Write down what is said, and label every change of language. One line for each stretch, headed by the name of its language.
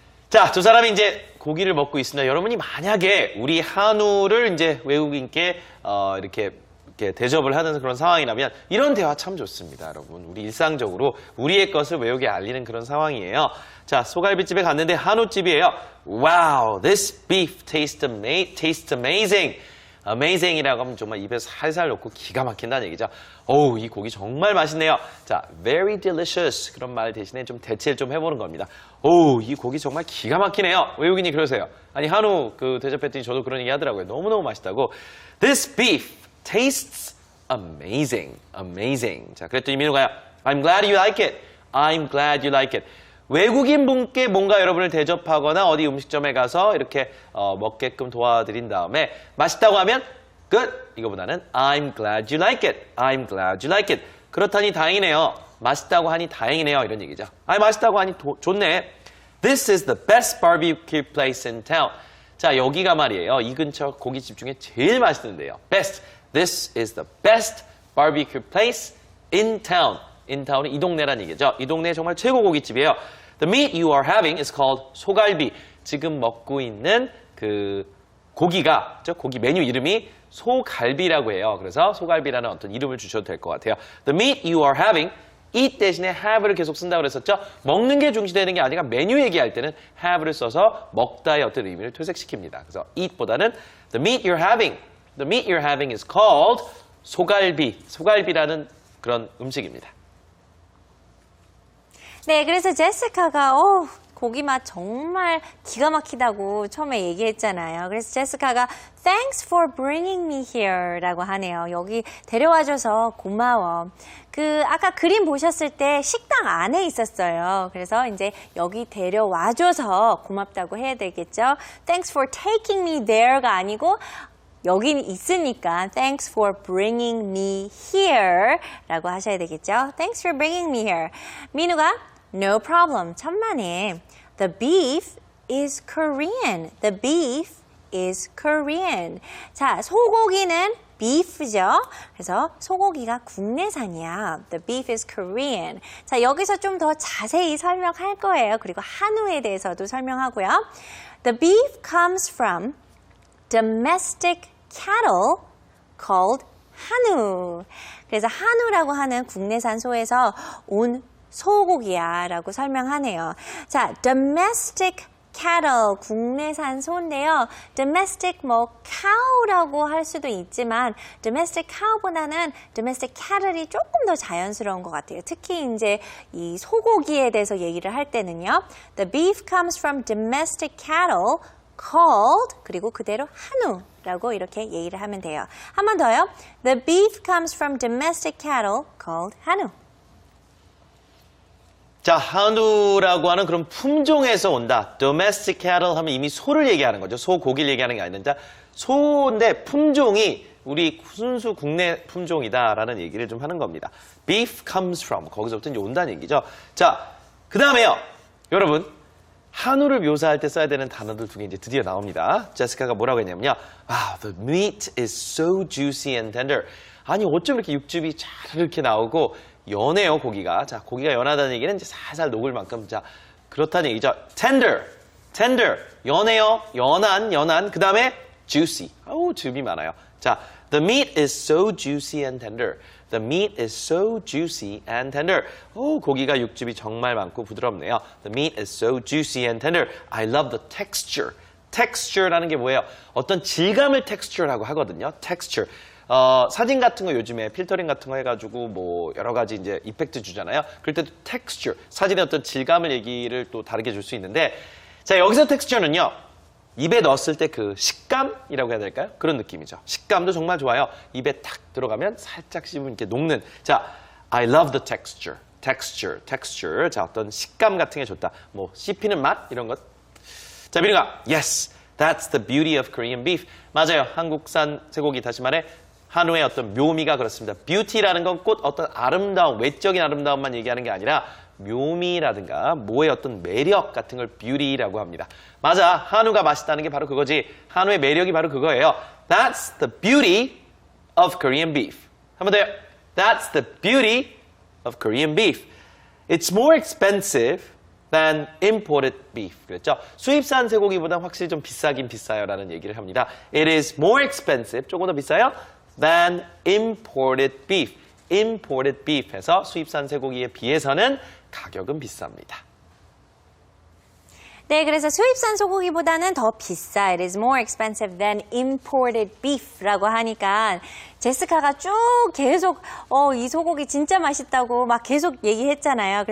Korean: 자, 두 사람이 이제 고기를 먹고 있습니다. 여러분이 만약에 우리 한우를 이제 외국인께 이렇게 대접을 하는 그런 상황이라면 이런 대화 참 좋습니다, 여러분. 우리 일상적으로 우리의 것을 외국에 알리는 그런 상황이에요. 자, 소갈비집에 갔는데 한우집이에요.
English: Wow, this beef tastes amazing.
Korean: amazing이라고 하면 정말 입에 살살 넣고 기가 막힌다는 얘기죠. 어우, 이 고기 정말 맛있네요. 자, very delicious 그런 말 대신에 좀 대체를 좀 해보는 겁니다. 어우, 이 고기 정말 기가 막히네요. 외국인이 그러세요. 아니, 한우 대접했더니 저도 그런 얘기 하더라고요. 너무너무 맛있다고.
English: This beef tastes amazing.
Korean: 자, 그랬더니 민우가
English: I'm glad you like it. I'm glad you like it.
Korean: 외국인 분께 뭔가 여러분을 대접하거나 어디 음식점에 가서 이렇게 먹게끔 도와드린 다음에 맛있다고 하면 good 이거보다는
English: I'm glad you like it. I'm glad you like it.
Korean: 그렇다니 다행이네요. 맛있다고 하니 다행이네요. 이런 얘기죠. 아니 맛있다고 하니 좋네.
English: This is the best barbecue place in town.
Korean: 자, 여기가 말이에요. 이 근처 고깃집 중에 제일 맛있는데요.
English: Best. This is the best barbecue place in town.
Korean: in town은 이 동네란 얘기죠. 이 동네 정말 최고 고깃집이에요.
English: The meat you are having is called 소갈비.
Korean: 지금 먹고 있는 그 고기가, 고기 메뉴 이름이 소갈비라고 해요. 그래서 소갈비라는 어떤 이름을 주셔도 될 것 같아요.
English: The meat you are having, eat
Korean: 대신에 have를 계속 쓴다고 그랬었죠. 먹는 게 중시되는 게 아니라 메뉴 얘기할 때는 have를 써서 먹다의 어떤 의미를 퇴색시킵니다. 그래서 eat보다는
English: the meat you're having is called 소갈비.
Korean: 소갈비라는 그런 음식입니다. 네, 그래서 제시카가 고기 맛 정말 기가 막히다고 처음에 얘기했잖아요. 그래서 제시카가
English: Thanks for bringing me here
Korean: 라고 하네요. 여기 데려와줘서 고마워. 아까 그림 보셨을 때 식당 안에 있었어요. 그래서 이제 여기 데려와줘서 고맙다고 해야 되겠죠.
English: Thanks for taking me there가
Korean: 아니고 여기 있으니까
English: Thanks for bringing me here
Korean: 라고 하셔야 되겠죠.
English: Thanks for bringing me here. 민우가 No problem.
Korean: 천만에.
English: The beef is Korean. The beef is Korean.
Korean: 자, 소고기는 beef죠. 그래서 소고기가 국내산이야.
English: The beef is Korean.
Korean: 자, 여기서 좀 더 자세히 설명할 거예요. 그리고 한우에 대해서도 설명하고요.
English: The beef comes from domestic cattle called 한우.
Korean: 그래서 한우라고 하는 국내산 소에서 온 소고기야 라고 설명하네요. 자, domestic cattle, 국내산 소인데요. domestic cow라고 할 수도 있지만 domestic cow보다는 domestic cattle이 조금 더 자연스러운 것 같아요. 특히 이제 이 소고기에 대해서 얘기를 할 때는요.
English: The beef comes from domestic cattle called
Korean: 그리고 그대로 한우라고 이렇게 얘기를 하면 돼요. 한 번 더요.
English: The beef comes from domestic cattle called 한우.
Korean: 자, 한우라고 하는 그런 품종에서 온다. domestic cattle 하면 이미 소를 얘기하는 거죠. 소고기를 얘기하는 게 아닌데 소인데 품종이 우리 순수 국내 품종이다라는 얘기를 좀 하는 겁니다. beef comes from 거기서부터 이제 온다는 얘기죠. 자, 그 다음에요. 여러분 한우를 묘사할 때 써야 되는 단어들 두 개 이제 드디어 나옵니다. 제시카가 뭐라고 했냐면요.
English: Wow, the meat is so juicy and tender.
Korean: 아니 어쩜 이렇게 육즙이 잘 이렇게 나오고 연해요, 고기가. 자, 고기가 연하다는 얘기는 이제 살살 녹을 만큼, 자, 그렇다는 얘기죠. tender, 연해요, 연한. 그 다음에 juicy. 아우, 즙이 많아요.
English: 자, the meat is so juicy and tender. The meat is so juicy and tender.
Korean: 오, 고기가 육즙이 정말 많고 부드럽네요.
English: The meat is so juicy and tender. I love the texture.
Korean: texture라는 게 뭐예요? 어떤 질감을 texture라고 하거든요. texture. 사진 같은 거 요즘에 필터링 같은 거 해가지고 뭐 여러 가지 이제 이펙트 주잖아요. 그럴 때도 texture, 사진의 어떤 질감을 얘기를 또 다르게 줄 수 있는데, 자, 여기서 texture는요, 입에 넣었을 때 그 식감이라고 해야 될까요? 그런 느낌이죠. 식감도 정말 좋아요. 입에 탁 들어가면 살짝 씹으면 이렇게 녹는.
English: 자, I love the texture. texture.
Korean: 자, 어떤 식감 같은 게 좋다. 뭐 씹히는 맛 이런 것. 자, 민우가
English: yes, that's the beauty of Korean beef.
Korean: 맞아요. 한국산 쇠고기, 다시 말해 한우의 어떤 묘미가 그렇습니다. beauty라는 건 꼭 어떤 아름다움, 외적인 아름다움만 얘기하는 게 아니라 묘미라든가 모의 어떤 매력 같은 걸 beauty라고 합니다. 맞아, 한우가 맛있다는 게 바로 그거지. 한우의 매력이 바로 그거예요.
English: That's the beauty of Korean beef.
Korean: 한 번 더요.
English: That's the beauty of Korean beef. It's more expensive than imported beef.
Korean: 그랬죠? 수입산 쇠고기보다 확실히 좀 비싸긴 비싸요라는 얘기를 합니다.
English: It is more expensive,
Korean: 조금 더 비싸요,
English: than imported beef.
Korean: imported beef 해서 수입산 쇠고기에 비해서는 가격은 비쌉니다. 네, 그래서 수입산 소고기보다는 더 비싸.
English: It is more expensive than imported beef라고
Korean: 하니까 제스카가 쭉 계속 이 소고기 진짜 맛있다고 막 계속 얘기했잖아요.